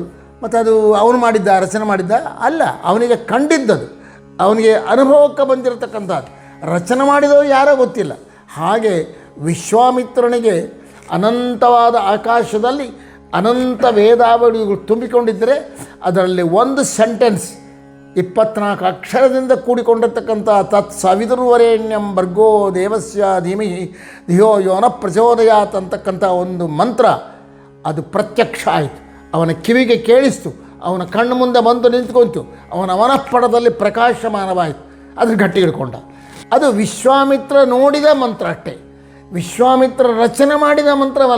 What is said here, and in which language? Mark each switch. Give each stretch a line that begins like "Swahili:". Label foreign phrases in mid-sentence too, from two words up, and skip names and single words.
Kannada: ಮತ್ತು ಅದು ಅವನು ಮಾಡಿದ್ದ, ರಚನೆ ಮಾಡಿದ್ದ ಅಲ್ಲ, ಅವನಿಗೆ ಕಂಡಿದ್ದದು, ಅವನಿಗೆ ಅನುಭವಕ್ಕೆ ಬಂದಿರತಕ್ಕಂಥದ್ದು. ರಚನೆ ಮಾಡಿದವರು ಯಾರೋ ಗೊತ್ತಿಲ್ಲ. ಹಾಗೆ ವಿಶ್ವಾಮಿತ್ರನಿಗೆ ಅನಂತವಾದ ಆಕಾಶದಲ್ಲಿ ಅನಂತ ವೇದಾವಳಿಗಳು ತುಂಬಿಕೊಂಡಿದ್ದರೆ ಅದರಲ್ಲಿ ಒಂದು ಸೆಂಟೆನ್ಸ್ 24 ಅಕ್ಷರದಿಂದ ಕೂಡಿಕೊಂಡಿರ್ತಕ್ಕಂಥ
Sanskrit: ತತ್ ಸವಿತುರ್ವರೆಣ್ಯಂ ಭರ್ಗೋ ದೇವಸ್ಯ ಧೀಮಹಿ ಧಿಯೋ ಯೋನ ಪ್ರಚೋದಯಾತ್
Kannada: ಅಂತಕ್ಕಂಥ ಒಂದು ಮಂತ್ರ ಅದು ಪ್ರತ್ಯಕ್ಷ ಆಯಿತು. ಅವನ ಕಿವಿಗೆ ಕೇಳಿಸ್ತು, ಅವನ ಕಣ್ಣು ಮುಂದೆ ಬಂದು ನಿಂತ್ಕೊಂತು, ಅವನ ಮನಃಪಡದಲ್ಲಿ ಪ್ರಕಾಶಮಾನವಾಯಿತು. ಅದ್ರ ಗಟ್ಟಿ ಹಿಡ್ಕೊಂಡ. ಅದು ವಿಶ್ವಾಮಿತ್ರ ನೋಡಿದ ಮಂತ್ರ ಅಷ್ಟೇ, ವಿಶ್ವಾಮಿತ್ರ ರಚನೆ ಮಾಡಿದ ಮಂತ್ರವಲ್ಲ.